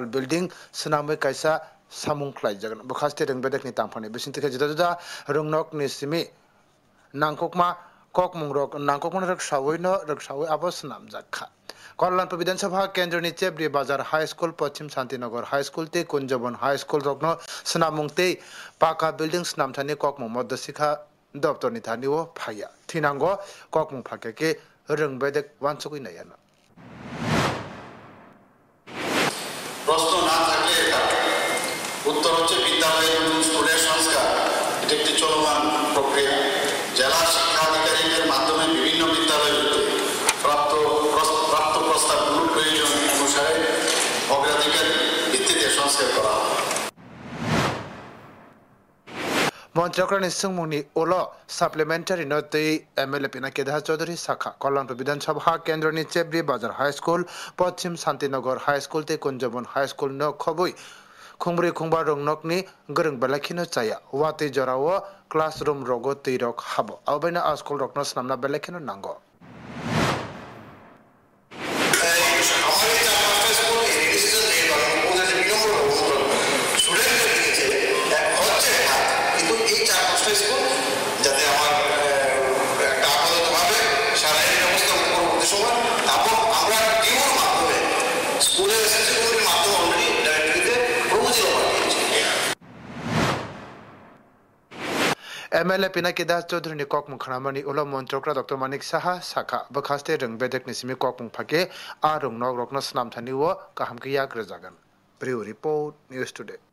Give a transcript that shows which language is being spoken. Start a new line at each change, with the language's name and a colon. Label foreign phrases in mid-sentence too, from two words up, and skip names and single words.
Kok Borok: बिल्डिं स्नामै कायसा सामुं ख्लायजागोन बखास्ते रोंबेदेखनि तांफानि बिसिंतिखे जुदा जुदा रुंनकनि सिमि नांकुकमा ककमुंरक नांकुकमन रगसावै आबो स्नामजाखा कल्याणपुर विधानसभा केंद्रनि चेब्री बाजार हाई स्कूल पश्चिम शांतिनगर हाई स्कूल ते कुंजबन हाई स्कूल रकनो स्नामुंगते पाका बिल्डिं स्नामथानि ककमुं मध्यशिखा दफ्तरनि थानिओ फाया थिनांगो ककमुं फाकेके रोंबेदेक वानसुकुइ नायानो
Bangla: প্রশ্ন না থাকলে এটা উত্তর হচ্ছে বিদ্যালয় এবং স্কুলের সংস্কার এটা একটি চলমান প্রক্রিয়া জেলা শিক্ষাধিকারীদের মাধ্যমে বিভিন্ন বিদ্যালয়গুলোতে প্রাপ্ত প্রস্তাবগুলো প্রয়োজন অনুসারে অগ্রাধিকার ভিত্তিতে সংস্কার করা হয়
Kok Borok: मंत्रियों सोंमुंनि उलो सप्लीमेंटारी नोटै एमएलए पिनाकी दास चौधरी साखा कल्याणपुर विधानसभा केंद्रनि चेब्री बाजार हाई स्कूल पश्चिम शांतिनगर हाई स्कूल ते कुंजबन हाई स्कूल न खबुई खुंब्रै खुंबा रोंनकनि गोरों बेलाखिनो चाया वाति जराव क्लासरूम रगो तैरक हाबो आवबायना आ स्कूल रकनो स्नामना बेलाखिनो नांगो
Bangla: যাতে আমার একটা আপাততভাবে শারীরিক ব্যবস্থা পরবর্তী সময় তারপর আমরা ডিওর মাধ্যমে স্কুলের এসএসসিগুলির মাধ্যমে
English: already directorate proposal
Bangla: পাঠিয়েছি
Kok Borok: एमएलए पिनाकी दास चौधरी ने ककमुं खनामनि उलो मंत्रियों डॉक्टर मानिक साहा साखा बखास्ते रोंबेदेकनि सिमि ककमुं फाके आ रोंनक रकनो स्नामथानि वो काहामकिया ग्रजागोन ब्रिउ रिपोर्ट न्यूज टुडे।